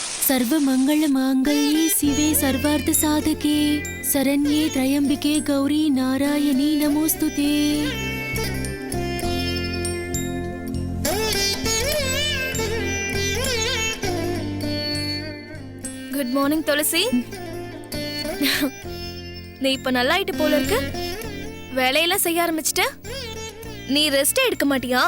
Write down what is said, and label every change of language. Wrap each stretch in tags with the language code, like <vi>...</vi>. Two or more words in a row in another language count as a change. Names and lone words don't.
<sa>सर्व मंगल मांगल्ये शिवे सर्वार्थ साधके शरण्ये त्र्यंबिके गौरी नारायणी नमोस्तुते।</sa> <en>good morning</en> <ta>துளசி. நீ இப்ப நல்லா ஆயிட்டு போல இருக்கு. வேலையெல்லாம் செய்ய ஆரம்பிச்சிட்ட. நீ ரெஸ்ட் எடுக்க மாட்டியா?</ta>